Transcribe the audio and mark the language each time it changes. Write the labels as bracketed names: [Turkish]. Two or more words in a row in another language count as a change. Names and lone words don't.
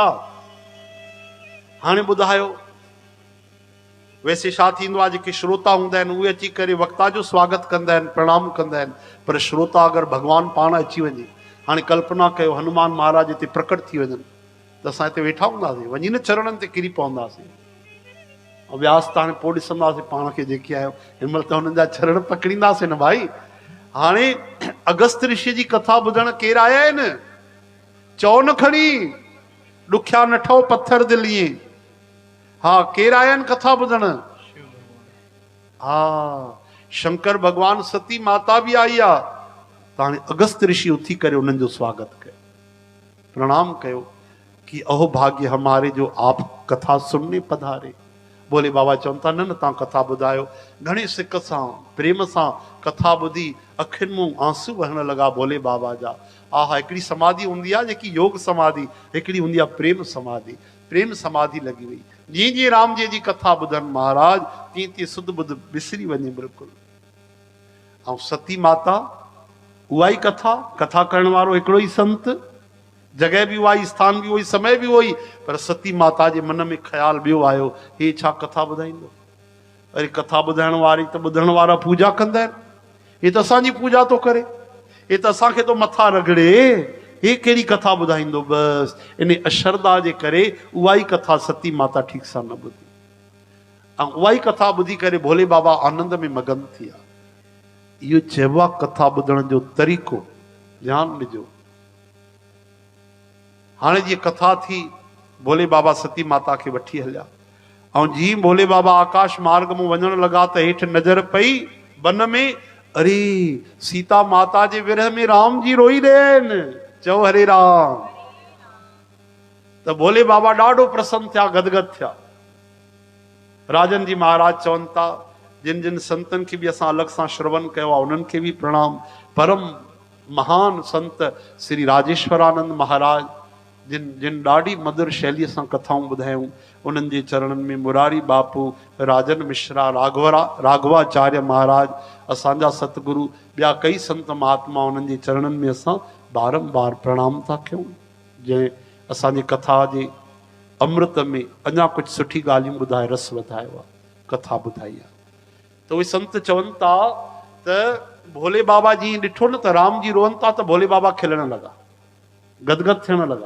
[Sindhi] हाणे ॿुधायो वैसे छा थींदो आहे, जेके श्रोता हूंदा आहिनि उहे अची करे वक्ता जो स्वागत कंदा आहिनि, प्रणाम कंदा आहिनि। पर श्रोता अगरि भगवान पाण अची वञे, हाणे कल्पना कयो हनुमान महाराज हिते प्रकट थी वञनि त असां हिते वेठा हूंदासीं, वञी न चरणनि ते किरी पवंदासीं। ऐं व्यास त हाणे पोइ ॾिसंदासीं पाण खे जेके आहियो, हिन महिल त हुननि जा चरण पकड़ींदासीं न भाई। हाणे अगस्त ऋषि जी कथा ॿुधण केरु आया आहिनि? चओ न खणी, ॾुखिया न ठहो पत्थर दिलीअ। हा केरु आया आहिनि कथा ॿुधण? हा शंकर भगवान, सती माता बि आई आहे। त हाणे अगस्त ऋषि उथी करे उन्हनि जो स्वागत कयो, प्रणाम कयो कि [Hindi] अहो भाग्य हमारे जो आप कथा सुनने पधारे। [Sindhi] बोले बाबा चवनि था न न तव्हां कथा ॿुधायो। घणे सिक सां प्रेम सां कथा ॿुधी अखियुनि मूं आंसू वहण लॻा भोले बाबा जा। आहा हिकिड़ी समाधि हूंदी आहे जेकी योग समाधि, हिकिड़ी हूंदी आहे प्रेम समाधि। प्रेम समाधि लॻी वई। जीअं जीअं राम जी जी कथा ॿुधनि महाराज, तीअं तीअं सुध बुध विसरी वञे बिल्कुलु। ऐं सती माता उहा ई कथा, कथा करण वारो हिकिड़ो ई संत, जगह भी उहा ई, स्थान भी उहो ई, समय भी उहो ई। पर सती माता जे मन में ख़्याल ॿियो आयो, हे छा कथा ॿुधाईंदो? अरे कथा ॿुधाइण वारी त ॿुधण वारा पूजा कंदा आहिनि, हे त असांजी पूजा थो करे, हे त असांखे तो मथा रगड़े, हे कहिड़ी कथा ॿुधाईंदो? बसि इन अश्रद्धा जे करे उहा ई कथा सती माता ठीक सां न ॿुधी। ऐं उहा ई कथा ॿुधी करे भोले बाबा आनंद में मगन थी विया। इहो चइबो आहे कथा ॿुधण जो तरीक़ो। ध्यानु ॾिजो। हाणे जीअं कथा थी, भोले बाबा सती माता खे वठी हलिया। ऐं जीअं भोले बाबा आकाश मार्ग में वञण लॻा त हेठि नज़र पई वन में, अरे सीता माता जे विरह में राम जी रोई रहिया आहिनि। चओ हरे राम। त भोले बाबा ॾाढो प्रसन्न थिया, गदगद थिया। राजन जी महाराज चवनि था जिन जिन संतनि खे बि असां अलॻि सां श्रवण कयो आहे उन्हनि खे बि प्रणाम। परम महान संत श्री राजेश्वरानंद महाराज, जिन जिन ॾाढी मधुर शैलीअ सां कथाऊं ॿुधायूं, उन्हनि जे चरणनि में मुरारी बापू, राजन मिश्रा, राघवाचार्य महाराज, असांजा सतगुरु, ॿिया कई संत महात्मा, उन्हनि जे चरणनि में असां बारंबार प्रणाम था कयूं। जंहिं असांजी कथा जे अमृत में अञा कुझु सुठी ॻाल्हियूं ॿुधाए रस वधायो आहे, कथा ॿुधाई आहे। त उहे संत चवनि था त भोले बाबा जी ॾिठो न त राम जी रोअनि था त भोले बाबा खिलण लॻा, गदगद थियण लॻा।